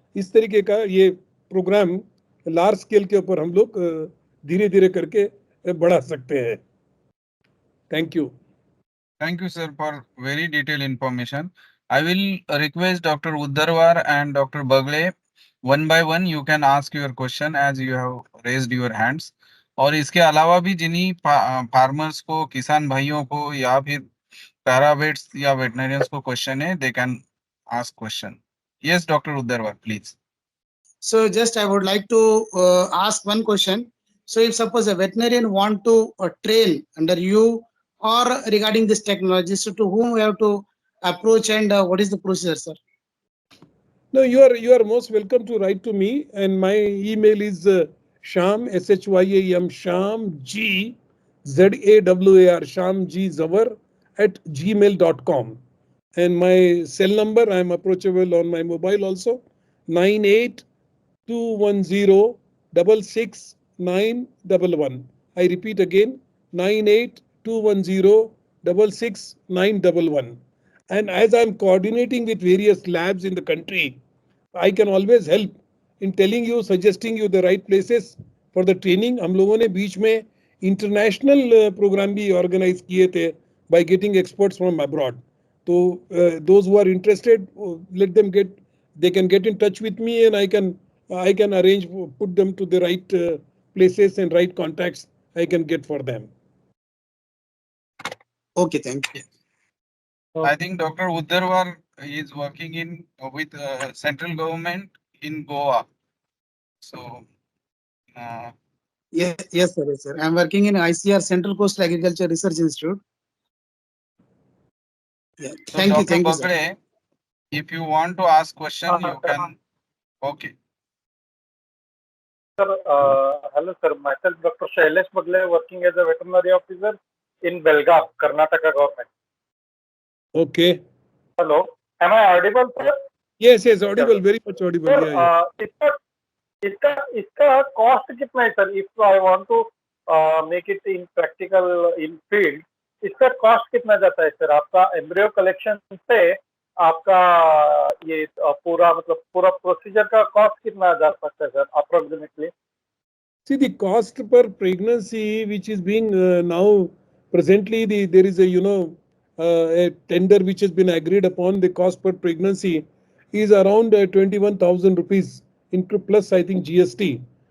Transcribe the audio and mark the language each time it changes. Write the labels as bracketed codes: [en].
[hi] इस तरीके का ये प्रोग्राम लार्ज स्केल के ऊपर हम लोग धीरे धीरे करके बढ़ा सकते हैं। [en] Thank you. Thank you, sir, for very detailed information. I will request Dr. Uddarwar and Dr. Bagle, one by one you can ask your question as you have raised your hands. [hi] और इसके अलावा भी जिन्हीं farmers को, किसान भाइयों को या फिर पैरावेट्स या वेटनरियंस को क्वेश्चन है, [en] They can ask question. Yes doctor Uddarwar please. So just I would like to ask one question. So if suppose a veterinarian want to train under you or regarding this technology, so to whom we have to approach and what is the procedure, sir? No, you are most welcome to write to me, and my email is Shyam, SHYAM, Shyam G ZAWAR, Shyam G Zawar @gmail.com. And my cell number, I am approachable on my mobile also, 9821066911. I repeat again, 9821066911. And as I'm coordinating with various labs in the country, I can always help in telling you, suggesting you the right places for the training. [hi] हम लोगों ने बीच में international program भी organize किए थे [en] by getting experts from abroad. So those who are interested, let them get, they can get in touch with me, and I can arrange, put them to the right places and right contacts I can get for them. Okay, thank you. I think Dr. Uddarwar is working in with central government in Goa. So Yes, sir. Yes, sir. I'm working in ICR, Central Coastal Agriculture Research Institute. Yeah. so Thank you. Dr. Thank you, sir. Bagre, if you want to ask question, you can. Okay. Sir, hello sir. Myself, Dr. Shailesh Bagle, working as a veterinary officer in Belgaum, Karnataka government. Okay. Hello, am I audible, sir? Yes, yes, audible, very much audible. Sir, Yeah, yeah. [hi] इसका cost कितना है sir? [en] If I want to make it in practical in field, [hi] इसका cost कितना जाता है sir? आपका embryo collection से आपका ये पूरा मतलब पूरा procedure का cost कितना जा सकता है sir? [en] Approximately. See, the cost per pregnancy, which is being now presently, there is a a tender which has been agreed upon. The cost per pregnancy is around 21,000 rupees into plus, I think, GST.